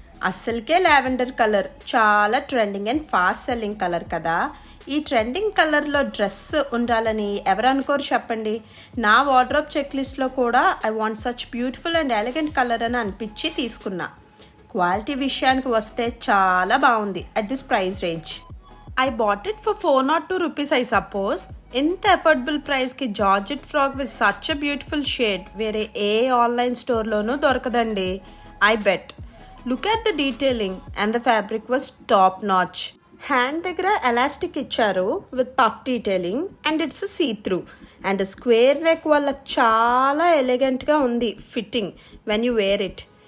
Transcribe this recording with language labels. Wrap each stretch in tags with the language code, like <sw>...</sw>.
<te>అస్సలకే lavender colour చాలా trending and fast selling colour కదా. ఈ ట్రెండింగ్ కలర్లో డ్రెస్ ఉండాలని ఎవరు అనుకోరు చెప్పండి. నా వార్డ్రోబ్ చెక్ లిస్ట్లో కూడా</te> <en>I want such beautiful and elegant colour</en> <te>అని అనిపించి తీసుకున్నా. క్వాలిటీ విషయానికి వస్తే చాలా బాగుంది</te> <en>At this price range. I bought it for 402 rupees, I suppose.</en> <te>ఇంత అఫోర్డబుల్ ప్రైస్కి georgette frock with such a beautiful shade వేరే ఏ ఆన్లైన్ స్టోర్లోనూ దొరకదండి,</te> <en>I bet. Look at the detailing and the fabric was top notch. Hand</en> <te>దగ్గర elastic ఇచ్చారు</te> <en>with puff detailing and it's see through and square neck</en> <te>వల్ల చాలా ఎలిగెంట్గా ఉంది</te> <en>Fitting when you wear it.</en>